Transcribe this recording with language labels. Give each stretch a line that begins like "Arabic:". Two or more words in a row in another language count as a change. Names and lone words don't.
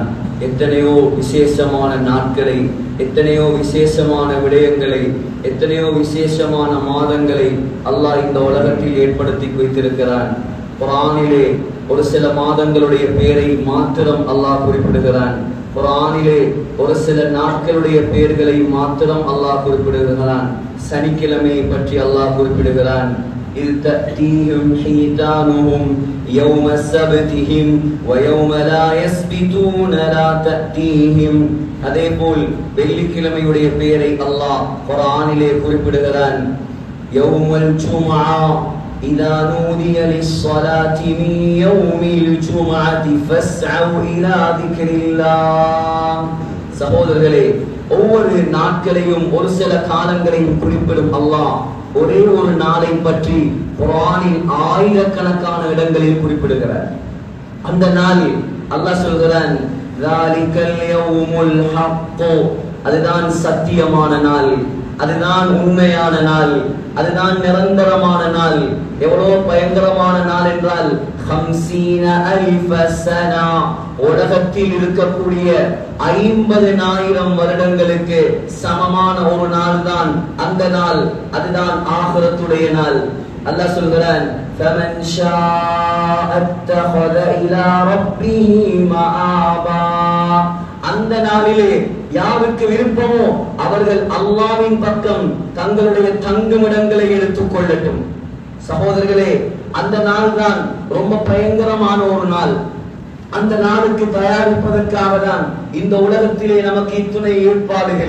Tamil: எத்தனையோ விசேஷமான நாட்களை, எத்தனையோ விசேஷமான விடயங்களை, எத்தனையோ விசேஷமான மாதங்களை அல்லாஹ் இந்த உலகத்தில் ஏற்படுத்தி வைத்திருக்கிறான். குர்ஆனிலே ஒரு சில மாதங்களுடைய பெயரை மாத்திரம் அல்லாஹ் குறிப்பிடுகிறான். குர்ஆனிலே ஒரு சில நாட்களுடைய பெயர்களை மாத்திரம் அல்லாஹ் குறிப்பிடுகிறான். சனிக்கிழமையை பற்றி அல்லாஹ் குறிப்பிடுகிறான்.
Arabic: إذ تأتيهم حيتانهم يوم سبتهم ويوم لا يسبتون لا تأتيهم.
Tamil: அதேபோல் வெள்ளிக்கிழமையுடைய பெயரை அல்லாஹ் குர்ஆனிலே குறிப்பிடுகிறான்.
Arabic: يوم الجمعة إذا نودي للصلاة من يوم الجمعة فاسعوا إلى ذكر الله.
Tamil: சகோதரர்களே, ஒவ்வொரு நாட்களையும் ஒரு சில காலங்களையும் குறிப்பிடும் அல்லாஹ் ஒரே ஒரு நாளை பற்றி குர்ஆனில் ஆயிரக்கணக்கான இடங்களில் குறிப்பிடுகிறார். அந்த நாள் அல்லாஹ் சொல்கிறான்,
Arabic: ذَلِكَ الْيَوْمُ الْحَقُّ.
Tamil: அதுதான் சத்தியமான நாள், அதுதான் உண்மையான நாள், அதுதான் நிரந்தரமான நாள். எவ்வளவு பயங்கரமான நாள் என்றால் 50,000 சனா, உலகத்தில் இருக்கக்கூடிய 50,000 வருடங்களுக்கு சமமான ஒரு நாள் தான் அந்த நாள். அதுதான் ஆகிரத்துடைய நாள். அல்லாஹ் சொல்கிறான்,
Arabic: فَمَنْ شَاءَ اتَّخَذَ إِلَى رَبِّهِ مَآبًا.
Tamil: அந்த நாளிலே யாருக்கு விருப்பமோ அவர்கள் அல்லாஹ்வின் பக்கம் தங்களுடைய தங்குமிடங்களை எடுத்துக் கொள்ளட்டும். சகோதரர்களே, அந்த நாள் தான் ரொம்ப பயங்கரமான ஒரு நாள். அந்த நாளுக்கு தயாரிப்பதற்காக தான் இந்த உலகத்திலே நமக்கு இத்துணை ஏற்பாடுகள்.